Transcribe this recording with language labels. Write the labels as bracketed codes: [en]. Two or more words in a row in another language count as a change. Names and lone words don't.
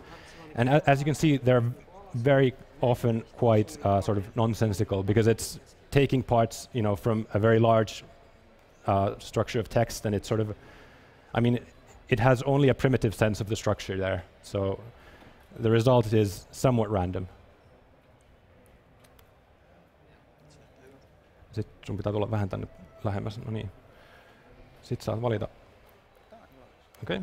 [en] And as you can see, they're very often quite sort of nonsensical, because it's taking parts, you know, from a very large structure of text, and it's sort of, I mean, it has only a primitive sense of the structure there. So the result is somewhat random. [fi] Sitten sun pitää tulla vähän tänne lähemmäs, no niin. Sitten saat valita. Okei.